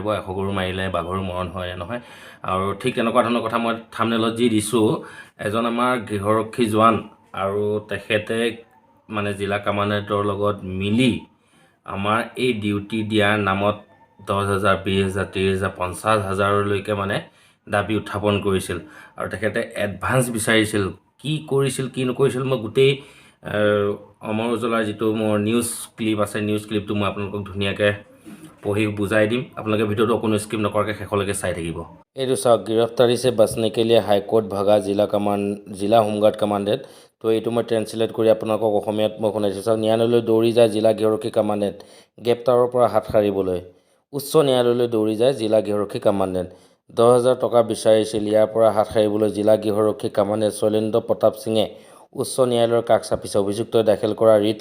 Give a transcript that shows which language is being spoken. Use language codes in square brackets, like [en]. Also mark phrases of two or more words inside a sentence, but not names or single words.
[as] 100 গৰু মাৰিলে বাঘৰো মৰণ হয় নহয় আৰু ঠিক তেনেকুৱা ধৰণৰ কথা মই থাম্বনেলত যি দিছোঁ এজন আমাৰ গৃহৰক্ষী জোৱান আৰু তেখেতে মানে জিলা কমাণ্ডাৰৰ লগত মিলি আমাৰ এই ডিউটি দিয়াৰ নামত 10,000 20,000 30,000 50,000লৈকে মানে দাবী উত্থাপন কৰিছিল আৰু তেখেতে এডভান্স বিচাৰিছিল কি কৰিছিল কি নকৰিছিল মই গোটেই অমৰ উজলাৰ যিটো মোৰ [en] news clip [as] আছে নিউজ ক্লিপটো মই আপোনালোকক ধুনীয়াকৈ পঢ়ি বুজাই দিম আপোনালোকে ভিডিঅ'টো কোনো স্কিপ নকৰাকৈ শেষলৈকে চাই থাকিব এইটো চাওক [hi] गिरफ्तारी से बचने के लिए हाईकोर्ट भागा जिला होमगार्ड कमांडेंट तो [as] এইটো মই ট্ৰেন্সলেট কৰি আপোনালোকক অসমীয়াত মই শুনাইছোঁ চাওক ন্যায়ালয়লৈ দৌৰি যায় জিলা গৃহৰক্ষী কমাণ্ডেণ্ট গ্ৰেপ্তাৰৰ পৰা হাত সাৰিবলৈ উচ্চ ন্যায়ালয়লৈ দৌৰি যায় জিলা গৃহৰক্ষী কমাণ্ডেণ্ট 10,000 টকা বিচাৰিছিল ইয়াৰ পৰা হাত সাৰিবলৈ জিলা গৃহৰক্ষী কমাণ্ডেণ্ট শৈলেন্দ্ৰ প্ৰতাপ সিঙে উচ্চ ন্যায়ালয়ৰ কাষ চাপিছে অভিযুক্তই দাখিল কৰা ৰিট